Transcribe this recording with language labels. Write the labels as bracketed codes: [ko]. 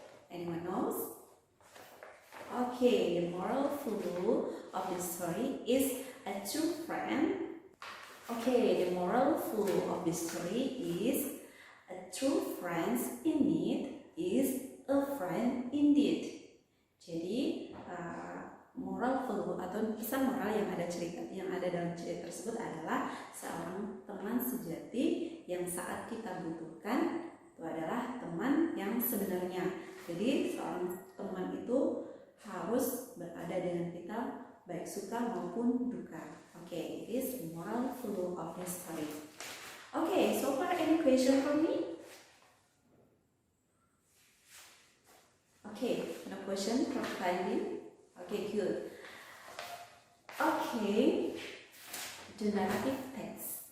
[en] Anyone knows? Okay, the moral clue of the story is a true friend. Okay, the moral clue of the story is a true friend in need is a friend indeed. [id] Jadi moral clue atau pesan moral yang ada dalam cerita tersebut adalah seorang teman sejati yang saat kita butuhkan itu adalah teman yang sebenarnya. Jadi seorang teman itu harus berada dengan kita baik suka maupun duka. [en] Okay, it is moral clue of the story. Okay, so far any question for me? Okay, no question for finding. Okay, good. Okay, the narrative text.